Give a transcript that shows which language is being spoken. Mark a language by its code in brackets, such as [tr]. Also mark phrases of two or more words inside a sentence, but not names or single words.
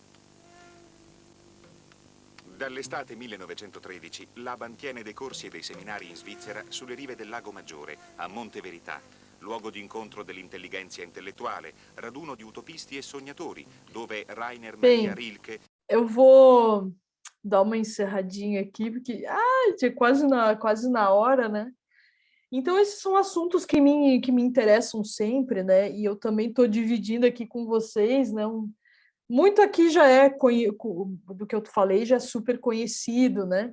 [it] Dall'estate 1913, Laban tiene dei corsi e dei seminari in Svizzera sulle rive del Lago Maggiore, a Monte Verità, luogo di incontro dell'intelligenza intellettuale, raduno di utopisti e sognatori, dove Rainer Maria Rilke... [pt] Eu vou dar uma encerradinha aqui, porque é quase na hora, né? Então, esses são assuntos que me interessam sempre, né? E eu também estou dividindo aqui com vocês, né? Muito aqui já do que eu falei, já é super conhecido, né?